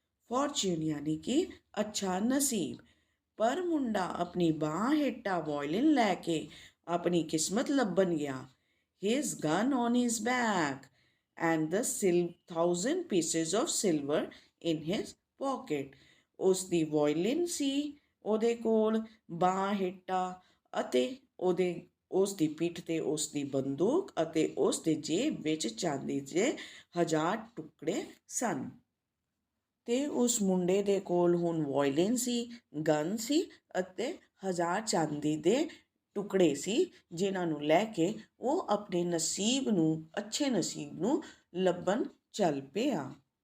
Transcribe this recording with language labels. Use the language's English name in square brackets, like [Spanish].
[Hindi] Fortune यानी कि अच्छा नसीब। [Punjabi] पर मुंडा अपनी बांह हेठा वायलिन लैके अपनी किस्मत लब्बन गया। [English] His gun on his back and the 1,000 pieces of silver in his pocket. [Punjabi] ਉਸ ਦੀ ਵਾਇਲਿਨ ਸੀ ਉਹਦੇ ਕੋਲ ਬਾਂਹ ਹੇਠਾਂ ਅਤੇ ਉਸ ਦੀ ਪਿੱਠ 'ਤੇ ਉਸ ਦੀ ਬੰਦੂਕ ਅਤੇ ਉਸ ਦੇ ਜੇਬ ਵਿੱਚ ਚਾਂਦੀ ਦੇ 1000 ਟੁਕੜੇ ਸਨ। ਅਤੇ ਉਸ ਮੁੰਡੇ ਦੇ ਕੋਲ ਹੁਣ ਵਾਇਲਿਨ ਸੀ, ਗਨ ਸੀ ਅਤੇ 1000 ਚਾਂਦੀ ਦੇ ਟੁਕੜੇ ਸੀ ਜਿਨ੍ਹਾਂ ਨੂੰ ਲੈ ਕੇ ਉਹ ਆਪਣੇ ਨਸੀਬ ਨੂੰ, ਅੱਛੇ ਨਸੀਬ ਨੂੰ ਲੱਭਣ ਚੱਲ ਪਿਆ।